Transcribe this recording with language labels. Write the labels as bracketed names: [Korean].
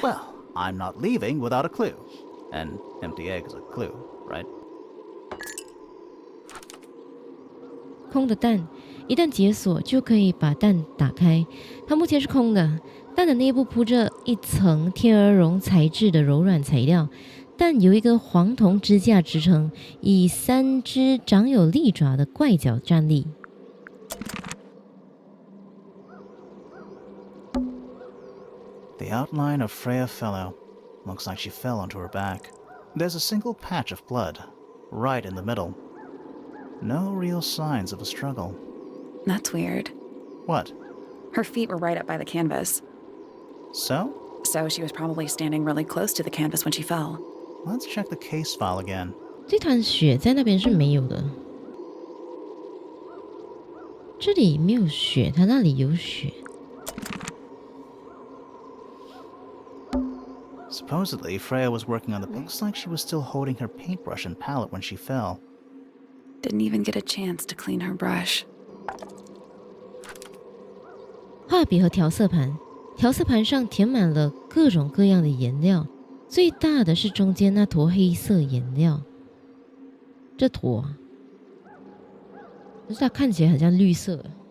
[English] Well, I'm not leaving without a clue. An empty egg is a clue, right? [Chinese] 空的蛋，一旦解锁就可以把蛋打开。它目前是空的，蛋的内部铺着一层天鹅绒材质的柔软材料，蛋由一个黄铜支架支撑，以3只长有利爪的怪脚站立。 [English] The outline of Freya Fellow. Looks like she fell onto her back. There's a single patch of blood, right in the middle. No real signs of a struggle. That's weird. What? Her feet were right up by the canvas. So? So she was probably standing really close to the canvas when she fell. Let's check the case file again. [Chinese] 这团血在那边是没有的，这里没有血，它那里有血。 [English] Supposedly, Freya was working on the... Looks like she was still holding her paintbrush and palette when she fell. Didn't even get a chance to clean her brush. [Chinese] 画笔和调色盘，调色盘上填满了各种各样的颜料，最大的是中间那坨黑色颜料。这坨，可是它看起来很像绿色。